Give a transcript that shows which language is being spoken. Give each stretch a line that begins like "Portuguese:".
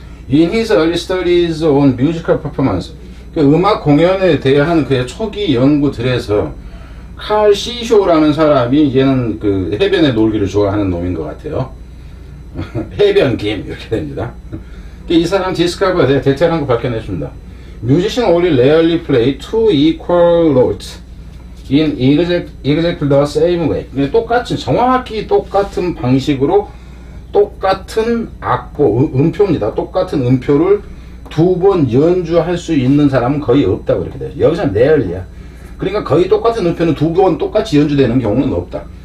English: In his early studies on musical performance,
Korean: 그 음악 공연에 대한 그의 초기 연구들에서 칼 시쇼라는 사람이 얘는 그 해변에 놀기를 좋아하는 놈인 것 같아요. 해변 김 이렇게 됩니다. 이 사람 디스커버에 대테러한 거 밝혀냈습니다.
English: Musicians only rarely play two equal notes in exactly the same way.
Korean: 똑같이 정확히 똑같은 방식으로 똑같은 악보, 음표입니다. 똑같은 음표를 2번 연주할 수 있는 사람은 거의 없다고 이렇게 돼요. 여기서는 rarely야. 그러니까 거의 똑같은 음표는 2번 똑같이 연주되는 경우는 없다.